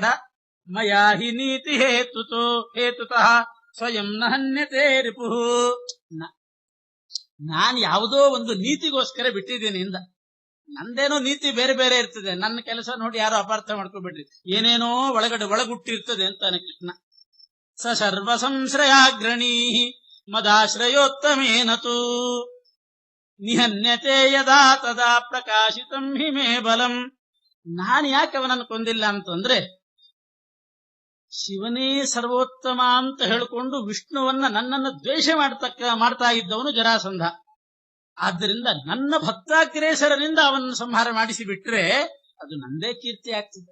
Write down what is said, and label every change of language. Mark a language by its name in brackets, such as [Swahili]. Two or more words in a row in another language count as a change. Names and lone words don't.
[Sanskrit] ಮಯಾ ಹಿ ನೀತಿ ಹೇತುತಃ ಸ್ವಯಂ ನಹನ್ಯತೆ ರಿಪುಃ. [Kannada] ನಾನು ಯಾವುದೋ ಒಂದು ನೀತಿಗೋಸ್ಕರ ಬಿಟ್ಟಿದ್ದೀನಿ ಇಂದ. ನಂದೇನೋ ನೀತಿ ಬೇರೆ ಬೇರೆ ಇರ್ತದೆ, ನನ್ನ ಕೆಲಸ ನೋಡಿ ಯಾರೋ ಅಪಾರ್ಥ ಮಾಡ್ಕೊಬಿಡ್ರಿ, ಏನೇನೋ ಒಳಗುಟ್ಟಿರ್ತದೆ ಅಂತಾನೆ ಕೃಷ್ಣ. [Sanskrit] ಸ ಸರ್ವ ಸಂಶ್ರಯಾಗ್ರಣೀ ಮದಾಶ್ರಯೋತ್ತಮೇನತು ನಿಹನ್ಯತೆ ಯದಾ ತದಾ ಪ್ರಕಾಶಿತಂ ಹಿ ಮೇ ಬಲಂ. [Kannada] ನಾನು ಯಾಕೆ ಅವನನ್ನು ಕೊಂದಿಲ್ಲ ಅಂತಂದ್ರೆ, ಶಿವನೇ ಸರ್ವೋತ್ತಮ ಅಂತ ಹೇಳಿಕೊಂಡು ವಿಷ್ಣುವನ್ನ ನನ್ನನ್ನು ದ್ವೇಷ ಮಾಡ್ತಾ ಇದ್ದವನು ಜರಾಸಂಧ. ಆದ್ದರಿಂದ ನನ್ನ ಭಕ್ತಾಗ್ರೇಸರನಿಂದ ಅವನನ್ನು ಸಂಹಾರ ಮಾಡಿಸಿ ಬಿಟ್ರೆ ಅದು ನಂದೇ ಕೀರ್ತಿ ಆಗ್ತದೆ.